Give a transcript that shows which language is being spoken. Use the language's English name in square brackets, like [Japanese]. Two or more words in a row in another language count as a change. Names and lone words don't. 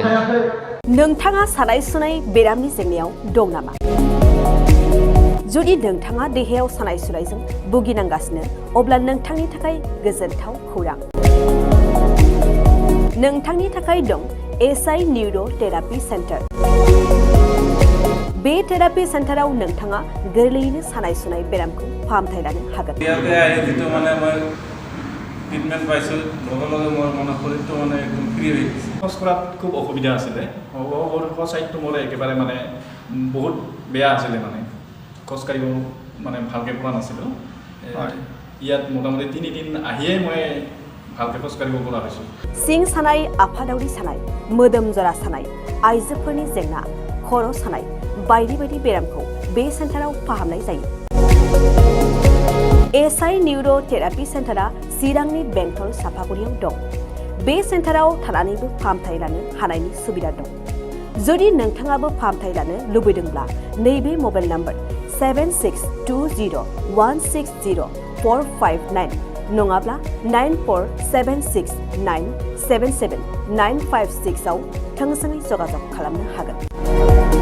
[Bodo] नोंथाङा सानाय सुनाय बेरामनि जेंनायाव दं नामा जुदि नोंथाङा देहायाव सानाय सुनायजों भुगिनांगासिनो अब्ला नोंथांनि थाखाय गोजोनथाव खौरां नोंथांनि थाखाय दं एसआइ निउर' थेरापि सेन्टार बे थेरापि सेन्टाराव नोंथाङा गोरलैयैनो सानाय सुनाय बेरामखौ फाहामथाय लानो हागोन [Assamese] ট্ৰিটমেণ্ট পাইছোঁ লগে লগে মোৰ মানে শৰীৰটো মানে একদম ফ্ৰী হৈ গৈছে খোজ কঢ়াত খুব অসুবিধা আছিলে ছাইডটো মোৰ একেবাৰে মানে বহুত বেয়া আছিলে মানে খোজকাঢ়িব মানে ভালকৈ পৰা নাছিলোঁ ইয়াত মোটামুটি 3 দিন আহিয়েই মই ভালকৈ খোজকাঢ়িব পৰা হৈছোঁ [Bodo] सिं सानाय आफादावरि सानाय मोदोम जरा सानाय आइजोफोरनि जेंना खर' सानाय बायदि बायदि बेरामखौ बे सेन्टाराव फाहामनाय जायो एसआइ निउर' थेरापि सेन्टारा चिरांनि बेंटल सापागुरियाव दं बे सेन्टाराव थानानैबो फाहामथाय लानो हानायनि सुबिदा दं जुदि नोंथाङाबो फाहामथाय लानो लुबैदोंब्ला नैबे मबाइल नाम्बार 7620160459 नङाब्ला 9476977956 आव थोंजोङै जगाजग खालामनो हागोन